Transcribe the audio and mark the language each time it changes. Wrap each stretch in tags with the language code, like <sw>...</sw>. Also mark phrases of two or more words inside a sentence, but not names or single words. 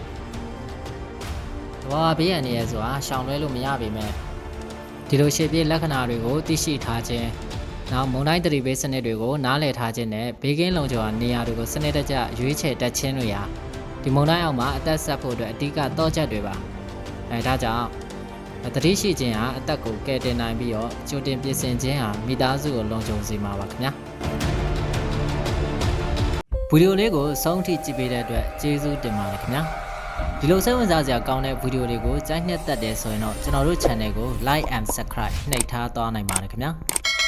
<my>ဘေးရန်နေရဆိုတာရှောင်လွဲလို့မရပေမဲ့ဒီလိုရှေ့ပြေးလက္ခဏာတွေကိုသိရှိထားခြင်းနောက်မုန်တိုင်းသတိပေးစနစ်တွေကိုနားလည်ထားခြင်းနဲ့ဘေးကင်းလုံခြုံရာနေရာတွေကိုစနစ်တကျရွေးချယ်တတ်ခြင်းတွေဟာဒီမုန်တိုင်းအောက်မှာအသက်ဆက်ဖို့အတွက်အဓိကတော့ချက်တွေပါဒါကြောင့်သတိရှိခြင်းဟာအသက်ကိုကယ်တင်နိုင်ပြီးတော့ကြိုတင်ပြင်ဆင်ခြင်းဟာမိသားစုကိုလုံခြုံစေမှာပါခင်ဗျာ ဗီဒီယိုလေးကိုအဆုံးထိကြည့်ပေးတဲ့အတွက်ကျေးဇူးတင်ပါတယ်ခင်ဗျာဒီလိုစိတ်ဝင်စားစရာကောင်းတဲ့ဗီဒီယိုတွေကိုကြိုက်နှစ်သက်တယ်ဆိုရင်တော့ကျွန်တော်တို့ channel ကို</my> <en>like and subscribe</en> <my>နှိပ်ထားသွားနိုင်ပါတယ်ခင်ဗျာ</my>